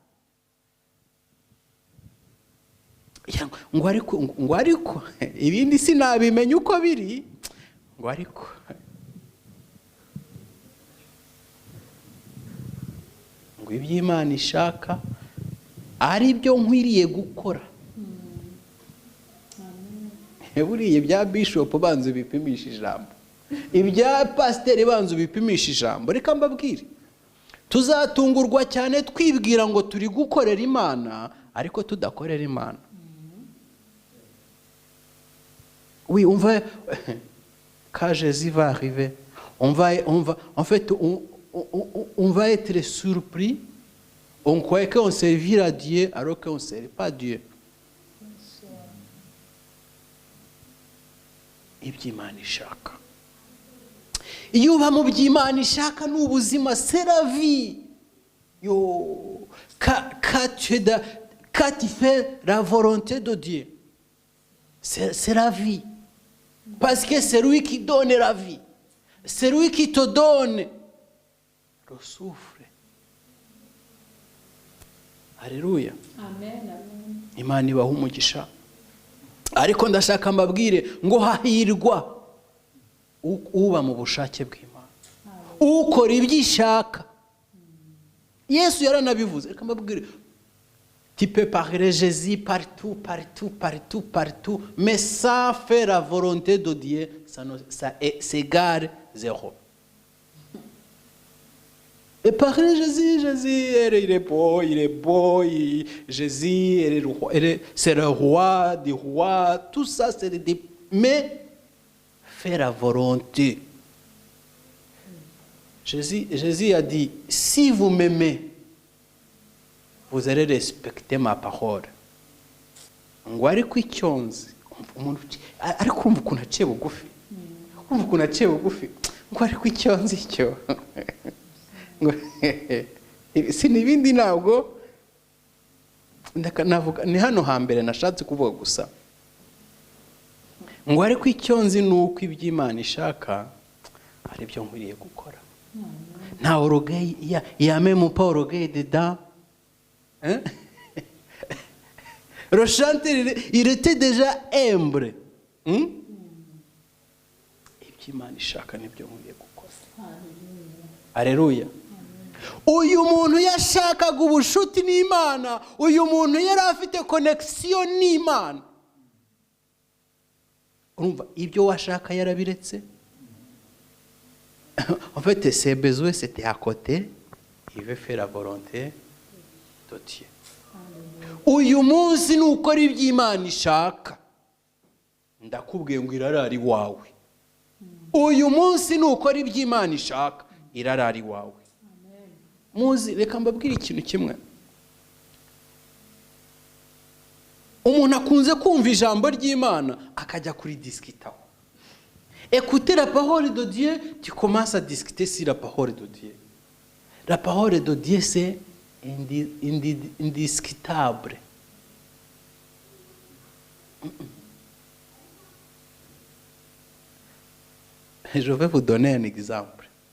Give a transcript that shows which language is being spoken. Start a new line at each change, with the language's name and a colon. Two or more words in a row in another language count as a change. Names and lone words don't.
Kinyarwanda: ngo ariko ibindi sinabimenya uko biri, ngo ariko ngo iby'Imana ishaka ari byo nkwiriye gukora. buriya ibya bishop banza bipimisha ijambo, ibya pasiteri banza bipimisha ijambo. Reka mbabwire, tuzatungurwa cyane twibwira ngo turi gukorera Imana ariko tudakorera Imana.
French: Oui, on va quand Jésus va arriver, on va être surpris. On croit qu'on servira Dieu alors qu'on ne sert pas Dieu.
Kinyarwanda: Iby'Imana ishaka. Iyo uba mu by'Imana ishaka n'ubuzima,
French: c'est la vie. Yo, quand tu fais la volonté de Dieu, c'est la vie. Parce que c'est lui qui donne la vie. C'est lui qui te donne le souffle. Alléluia. Amen.
Kinyarwanda: Imana ibaha umugisha. Ariko ndashaka mbabwire ngo hahirwa uba mu bushake bw'Imana, ukora ibyishaka. Yesu yaranabivuze. Reka mbabwire,
French: tu peux parler Jésus partout, mais sans faire la volonté de Dieu, ça s'égare zéro. Et parler Jésus, il est beau, Jésus, c'est le roi des rois, tout ça, c'est des... Mais faire la volonté. Jésus a dit, si vous m'aimez, vous allez respecter ma parole.
Kinyarwanda: Ngo ariko icyonzi umuntu ariko urumva ukuntu aciye bugufi, ngo ariko icyonzi cyo ngo si n'ibindi, ntabwo navuga ni hano hambere nashatse kuvuga gusa ngo ariko icyonzi nuko iby'Imana ishaka ari byo nkwiriye gukora.
French: Nta orgueil, il y a même pas orgueil dedans. Hein? Le chanteur, il était déjà humble.
Kinyarwanda: Iby'Imana ishaka nibyo nkwiriye gukora. Alléluia. Uyu muntu yashakaga ubushuti n'Imana, uyu muntu yari afite connexion n'Imana. Urumva ibyo washaka yarabiretse.
French: En fait, ses besoins c'était à côté, il veut faire la volonté de Dieu.
Kinyarwanda: Uyu munsi nukora iby'Imana ishaka, ndakubwiye ngo irarari wawe. Uyu munsi nukora iby'Imana ishaka, irarari wawe. Muzi, reka mbabwire ikintu kimwe. Umuntu akunze kumva ijambo ry'Imana akajya kuri discutaho.
French: Écouter la parole de Dieu, tu commences à discuter sur la parole de Dieu. La parole de Dieu, c'est indiscutable. Je vais vous donner un exemple.